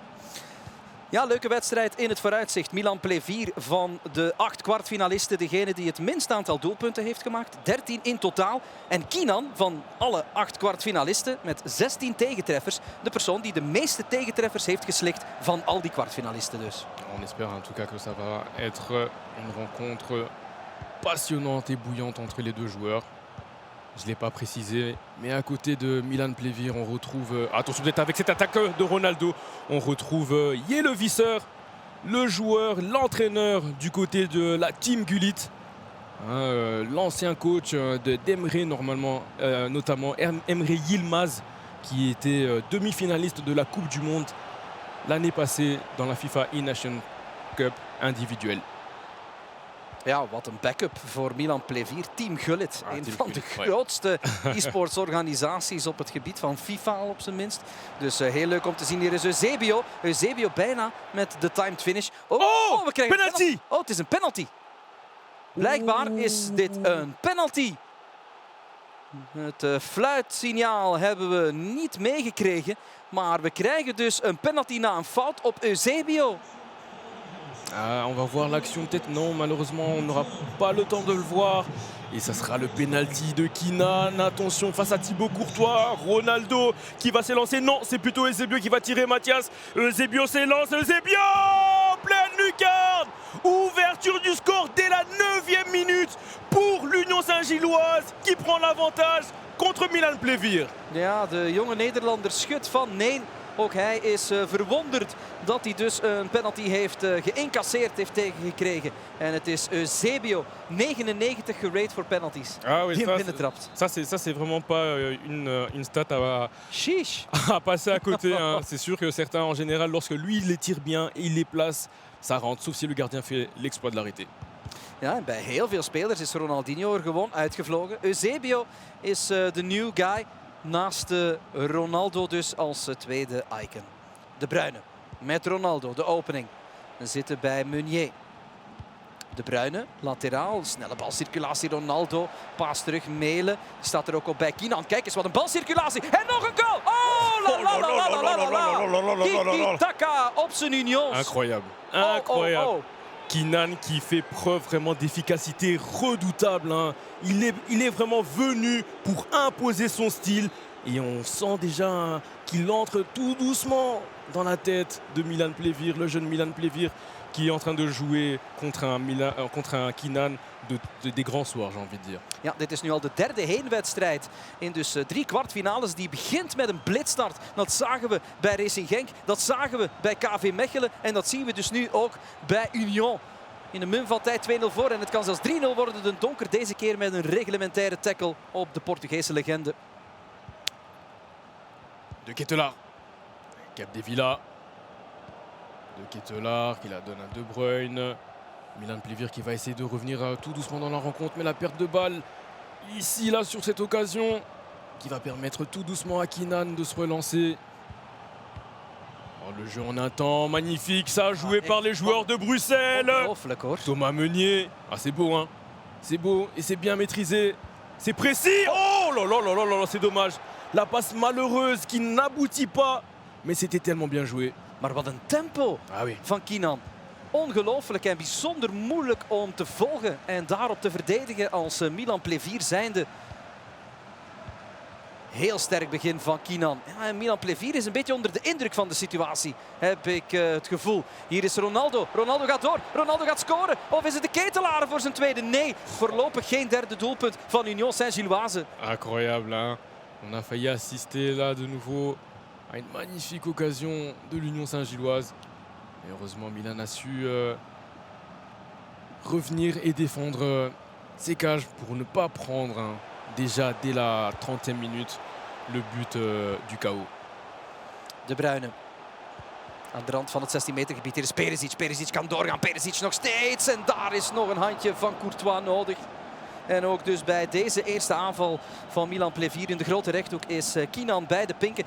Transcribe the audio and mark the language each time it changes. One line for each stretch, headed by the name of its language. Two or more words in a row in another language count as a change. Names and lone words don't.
Dutch: Ja, leuke wedstrijd in het vooruitzicht. Milan Plevir van de 8 kwartfinalisten, degene die het minst aantal doelpunten heeft gemaakt. 13 in totaal. En Kinan van alle 8 kwartfinalisten met 16 tegentreffers. De persoon die de meeste tegentreffers heeft geslikt van al die kwartfinalisten dus.
French: On espère en tout cas que ça va être une rencontre passionnante et bouillante entre les 2 joueurs. Je ne l'ai pas précisé, mais à côté de Milan Plevir, on retrouve, attention d'être avec cette attaque de Ronaldo, on retrouve Yelovisseur, le joueur, l'entraîneur du côté de la Team Gullit, l'ancien coach d'Emre notamment Emre Yilmaz, qui était demi-finaliste de la Coupe du Monde l'année passée dans la FIFA E-Nation Cup individuelle.
Dutch: Ja, wat een backup voor Milan Plevir. Team Gullit, een van de grootste e-sports organisaties op het gebied van FIFA al op zijn minst. Dus heel leuk om te zien. Hier is Eusebio. Eusebio bijna met de timed finish. Oh, we krijgen penalty! Een penalty! Oh, het is een penalty. Blijkbaar is dit een penalty. Het fluitsignaal hebben we niet meegekregen. Maar we krijgen dus een penalty na een fout op Eusebio.
French: On va voir l'action peut-être, non, malheureusement on n'aura pas le temps de le voir. Et ça sera le penalty de Kinan. Attention face à Thibaut Courtois, Ronaldo qui va s'élancer. Non, c'est plutôt Eusebio qui va tirer Mathias. Eusebio s'élance, Eusebio pleine lucarne. Ouverture du score dès la 9e minute pour l'Union Saint-Gilloise qui prend l'avantage contre Milan Plevir.
Dutch: Ja, de jonge Nederlander schudt van nee. Ook hij is verwonderd dat hij dus een penalty heeft geïncasseerd, heeft tegengekregen. En het is Eusebio, 99 gerate voor penalties,
French: Ah oui,
Dutch: die hem
French: ça,
Dutch: binnentrapt.
French: ça c'est vraiment pas une stat Sheesh. à passer à côté. Hein. C'est sûr que certains, en général, lorsque lui il les tire bien et il les place, ça rentre. Sauf si le gardien fait l'exploit de l'arrêter.
Dutch: Ja, en bij heel veel spelers is Ronaldinho er gewoon uitgevlogen. Eusebio is de
English: new guy.
Dutch: Naast Ronaldo dus als tweede icon. De Bruyne met Ronaldo, de opening. We zitten bij Meunier. De Bruyne, lateraal, snelle balcirculatie. Ronaldo, paas terug, Melen. Die staat er ook op bij Kinan. Kijk eens wat een balcirculatie. En nog een goal!
French: Oh, la la la la la la la!
Dutch: Tiki-taka op zijn Unions.
French: Incroyable. Oh, Incroyable. oh, oh. Kinan qui fait preuve vraiment d'efficacité redoutable. Hein. Il est vraiment venu pour imposer son style. Et on sent déjà hein, qu'il entre tout doucement dans la tête de Milan Plevir, le jeune Milan Plevir qui est en train de jouer contre un Kinan des grands soirs, j'ai envie de dire.
Dutch: Ja, dit is nu al de derde heenwedstrijd in dus 3 kwartfinales. Die begint met een blitstart. Dat zagen we bij Racing Genk, dat zagen we bij KV Mechelen en dat zien we dus nu ook bij Union. In de mum van tijd 2-0 voor en het kan zelfs 3-0 worden. De Donker deze keer met een reglementaire tackle op de Portugese legende. De Ketelaar. Capdevila.
French: De Ketelaar qui la donne à De Bruyne. Milan Plevir qui va essayer de revenir tout doucement dans la rencontre. Mais la perte de balle ici, là, sur cette occasion, qui va permettre tout doucement à Kinan de se relancer. Oh, le jeu en un temps magnifique, ça, joué par les joueurs de Bruxelles.
Dutch: Ongelooflijk hoor.
French: Thomas Meunier. Ah, c'est beau, hein. C'est beau et c'est bien maîtrisé. C'est précis. Oh là là là là là, c'est dommage. La passe malheureuse qui n'aboutit pas. Mais c'était tellement bien joué.
Dutch: Maar wat een tempo
French: Ah oui.
Dutch: van Kinan. Ongelooflijk en bijzonder moeilijk om te volgen en daarop te verdedigen als Milan Plevir zijnde. Heel sterk begin van Kinan. Ja, en Milan Plevir is een beetje onder de indruk van de situatie, heb ik het gevoel. Hier is Ronaldo. Ronaldo gaat door. Ronaldo gaat scoren. Of is het de Ketelaar voor zijn tweede? Nee, voorlopig geen derde doelpunt van Union Saint-Gilloise.
French: Incroyable, hein. On a failli assister là de nouveau à une magnifique occasion de l'Union Saint-Gilloise. Et heureusement, Milan a su revenir et défendre ses cages pour ne pas prendre hein, déjà dès la 30e minute le but du chaos.
Dutch: De Bruyne. Aan de rand van het 16 meter gebied. Hier is Perisic. Perisic kan doorgaan. Perisic nog steeds. En daar is nog een handje van Courtois nodig. En ook dus bij deze eerste aanval van Milan Plevir in de grote rechthoek is Kinan bij de pinken.